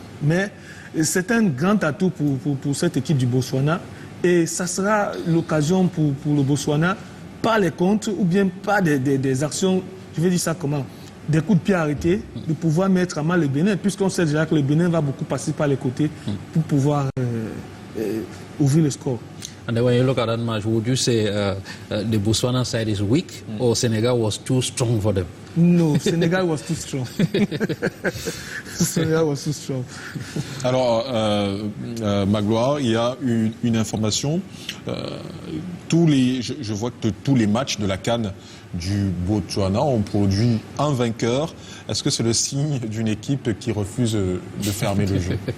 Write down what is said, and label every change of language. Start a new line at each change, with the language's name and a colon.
French: Mais c'est un grand atout pour cette équipe du Botswana et ça sera l'occasion pour le Botswana, pas les contres ou bien pas des actions, je vais dire ça comment, des coups de pied arrêtés, de pouvoir mettre à mal le Bénin, puisqu'on sait déjà que le Bénin va beaucoup passer par les côtés pour pouvoir ouvrir le score.
English: And then when you look at that match, would you say the Botswana side is weak or Senegal was too strong for them? No, Senegal was too strong. Senegal was too strong.
French: Alors, Magloire, il y a une information. Je vois que tous les matchs de la CAN du Botswana ont produit un vainqueur. Est-ce que c'est le signe d'une équipe qui refuse de fermer le jeu?